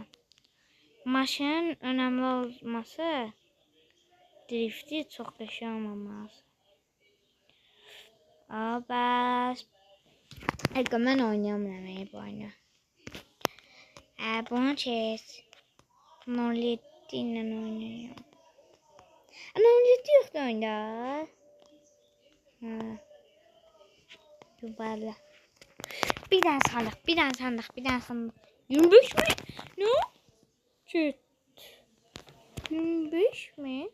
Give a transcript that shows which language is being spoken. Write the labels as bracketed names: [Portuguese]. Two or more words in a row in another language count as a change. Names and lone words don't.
[Azerbaijani] Maşının önəmli olması drifti çox qəşəng olmaması. Bəs. Mən oynayamıram bu oyunu. Bunu çək. 07 ilə oynayıram. Ama 07 yoxdur oyunda. Yuvarla. [Turkish] Bir tane sandık. 25 mi? Ne? Çüt. 25 mi?